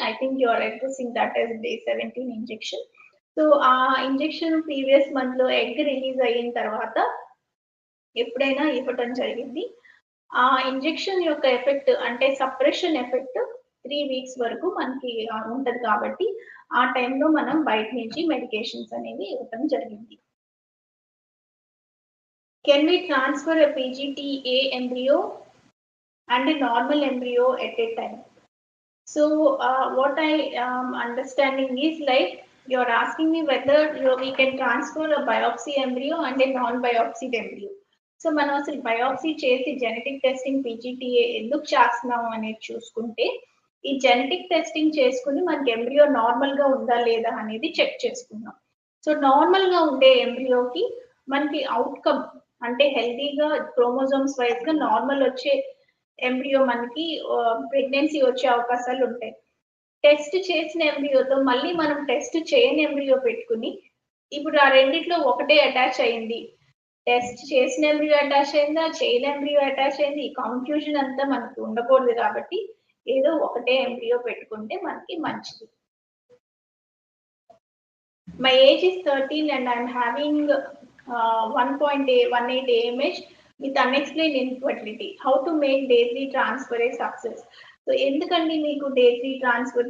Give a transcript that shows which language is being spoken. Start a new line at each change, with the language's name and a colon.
English: I think you are addressing that as day 17 injection.
Telugu: So ఆ injection previous month లో egg release అయిన తర్వాత ఎప్పుడైనా ఇవ్వటం జరిగింది. ఆ ఇంజెక్షన్ యొక్క ఎఫెక్ట్ అంటే సప్రెషన్ ఎఫెక్ట్ 3 వీక్స్ వరకు మనకి ఉంటది కాబట్టి ఆ టైంలో మనం బయట నుంచి మెడికేషన్స్ అనేవి ఇవ్వటం జరిగింది.
English: Can we transfer a PGTA embryo and a normal embryo at a time? So what I am understanding is like you're asking me whether we can transfer a biopsy embryo and a non-biopsy embryo.
Telugu: So మనం అసలు biopsy చేసి genetic testing PGTA ఎందుకు చేస్తున్నాం అనేది చూసుకుంటే ఈ genetic testing చేసుకుని మనకి ఎంబ్రియో నార్మల్ గా ఉందా లేదా అనేది చెక్ చేసుకున్నాం. సో నార్మల్ గా ఉండే ఎంబ్రియోకి మనకి అవుట్కమ్ అంటే హెల్తీగా క్రోమోజోమ్స్ వైజ్ గా నార్మల్ వచ్చే ఎంబ్రియో మనకి ప్రెగ్నెన్సీ వచ్చే అవకాశాలు ఉంటాయి. టెస్ట్ చేసిన ఎంబ్రియోతో మళ్ళీ మనం టెస్ట్ చేయని ఎంబ్రియో పెట్టుకుని ఇప్పుడు ఆ రెండిట్లో ఒకటే అటాచ్ అయింది, టెస్ట్ చేసిన ఎంబ్రియో అటాచ్ అయిందా చేయని ఎంబ్రియో అటాచ్ అయింది, ఈ కన్ఫ్యూజన్ అంతా మనకు ఉండకూడదు కాబట్టి ఏదో ఒకటే ఎంబ్రియో పెట్టుకుంటే మనకి మంచిది.
English: My age is 13 and I'm having 1.18 AMH with unexplained infertility. How to make day 3 transfer a success? So
Telugu: ఎందుకండి మీకు
English: day 3 transfer?